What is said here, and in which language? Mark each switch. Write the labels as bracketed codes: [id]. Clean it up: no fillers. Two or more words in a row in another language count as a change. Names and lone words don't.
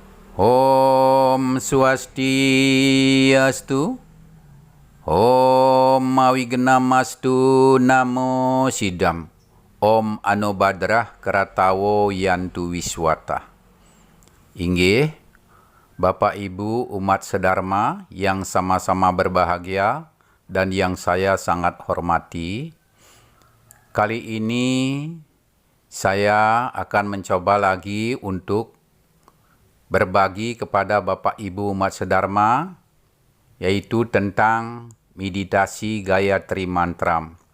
[sa] Om Swastiastu. Om Mawignamastu Namo Sidam. Om Anobadrah Keratawo Yantu Wiswata. [id] Inggih, Bapak Ibu umat sedharma yang sama-sama berbahagia dan yang saya sangat hormati. Kali ini saya akan mencoba lagi untuk berbagi kepada Bapak Ibu umat sedharma, yaitu tentang meditasi Gayatri Mantram.